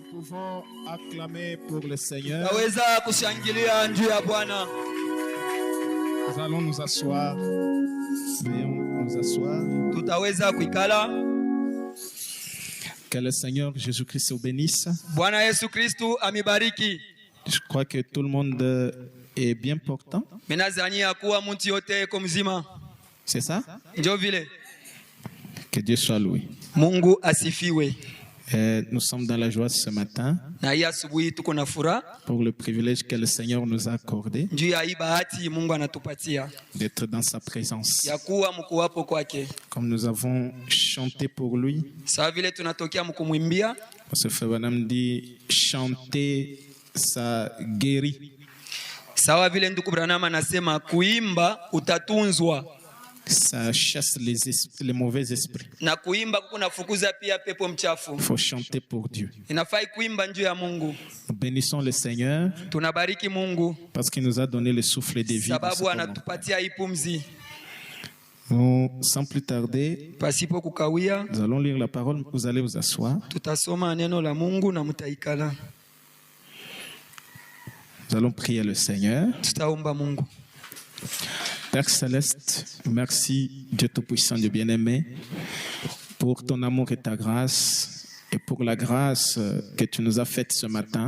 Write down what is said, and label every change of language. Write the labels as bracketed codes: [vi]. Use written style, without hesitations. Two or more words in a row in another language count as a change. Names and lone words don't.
[fr] pouvons acclamer pour le Seigneur. [sw] Naweza kushangilia juu ya Bwana. [fr] Nous allons nous asseoir. Veuillons nous asseoir. [sw] Tutaweza kuikala. [fr] Que le Seigneur Jésus-Christ vous bénisse. [sw] Bwana Yesu Kristu amibariki. [fr] Je crois que tout le monde est bien portant. [sw] Minazania kuwa mtu yote yuko mzima. [fr] C'est ça? [sw] Ndio vile. [fr] Que Dieu soit loué. [sw] Mungu asifiwe. [fr] Nous sommes dans la joie ce matin [sw] Na hii asubuhi tuko na furaha [fr] pour le privilège que le Seigneur nous a accordé [sw] juu ya hii bahati Mungu anatupatia [fr] d'être dans sa présence. [sw] ya kuwa mkuwapo kwake. [fr] Comme nous avons chanté pour lui, [sw] Sawa vile tunatokea mkumwimbia, [fr] parce que Frère Branham dit chanter, ça guérit. [sw] sawa vile ndugu Branham anasema kuimba utatunzwa, [fr] Ça chasse les mauvais esprits. [sw] na kuimba kunafukuza pia pepo mchafu. [fr] Il faut chanter pour Dieu. [sw] Inafai kuimba njuu ya Mungu. [fr] Nous bénissons le Seigneur [sw] Tunabariki Mungu [fr] parce qu'il nous a donné le souffle de vie. [sw] sababu anatupatia hii pumzi. [fr] Nous, sans plus tarder, [sw] Pasipo kukawia, [fr] nous allons lire la parole. Vous allez vous asseoir. [sw] tutasoma neno la Mungu na mtaikala. [fr] Nous allons prier le Seigneur. [sw] Tutaomba Mungu. [fr] Père Céleste, merci Dieu Tout-Puissant, Dieu bien-aimé, pour ton amour et ta grâce et pour la grâce que tu nous as faite ce matin.